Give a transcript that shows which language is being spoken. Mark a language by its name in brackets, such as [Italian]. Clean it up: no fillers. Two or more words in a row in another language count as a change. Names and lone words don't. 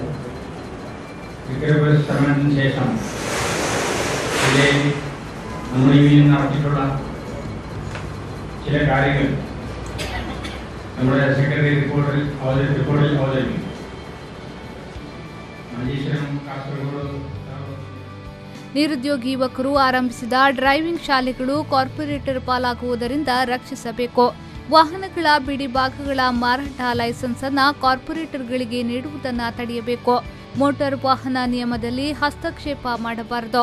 [Malayalam] തൃക്കരിപ്പൂർ സമ്മേളനത്തിന് ശേഷം ജില്ലയിൽ നമ്മുടെ യൂണിയൻ നടത്തിയിട്ടുള്ള ചില കാര്യങ്ങൾ നമ്മുടെ സെക്രട്ടറി റിപ്പോർട്ടിൽ അവതരിപ്പിക്കും. മഞ്ചേശ്വരം, കാസർഗോഡ് [Kannada] ನಿರುದ್ಯೋಗಿ ಯುವಕರು ಆರಂಭಿಸಿದ ಡ್ರೈವಿಂಗ್ ಶಾಲೆಗಳು ಕಾರ್ಪೊರೇಟರ್ ಪಾಲಾಗುವುದರಿಂದ ರಕ್ಷಿಸಬೇಕು. ವಾಹನಗಳ ಬಿಡಿ ಭಾಗಗಳ ಮಾರಾಟ ಲೈಸೆನ್ಸ್ ಅನ್ನು ಕಾರ್ಪೊರೇಟರ್ಗಳಿಗೆ ನೀಡುವುದನ್ನು ತಡೆಯಬೇಕು. ಮೋಟಾರ್ ವಾಹನ ನಿಯಮದಲ್ಲಿ ಹಸ್ತಕ್ಷೇಪ ಮಾಡಬಾರದು.